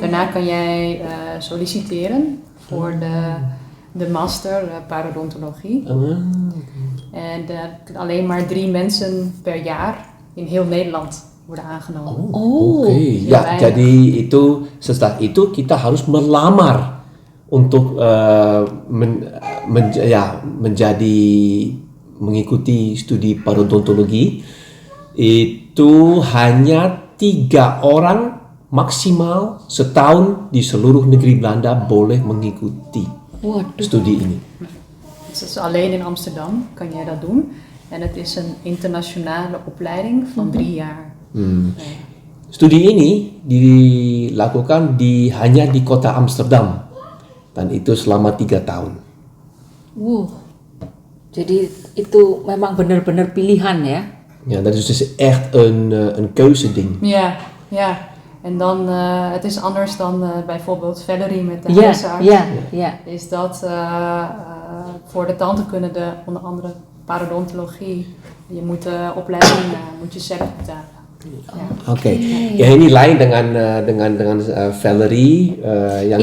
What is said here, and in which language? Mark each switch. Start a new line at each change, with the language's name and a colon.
Dutch: Daarna kan jij solliciteren voor de master parodontologie. En alleen maar 3 mensen per jaar in heel Nederland worden aangenomen. Oh. Oke, Ya,
Indonesian: baik. jadi itu setelah itu kita harus melamar untuk menjadi mengikuti studi parodontologi. Itu hanya 3 orang maksimal setahun di seluruh negeri Belanda boleh mengikuti Waduh. studi ini.
Dutch: Dus alleen in Amsterdam kan jij dat doen. En het is een internationale opleiding van 3 jaar.
Indonesian: Studi ini dilakukan hanya di kota Amsterdam dan itu selama 3 tahun. Wow. Jadi itu memang benar-benar pilihan ya.
Dutch: Ja, dat is dus echt een keuzeding. Ja, ja. En dan, het is anders dan bijvoorbeeld Valerie met de Ja, huisarts. ja. Is dat voor de tandheelkunde onder andere parodontologie. Je moet de opleiding moet je zelf betalen. Ja. Oke.
Indonesian: Ya ini lain dengan Valerie yang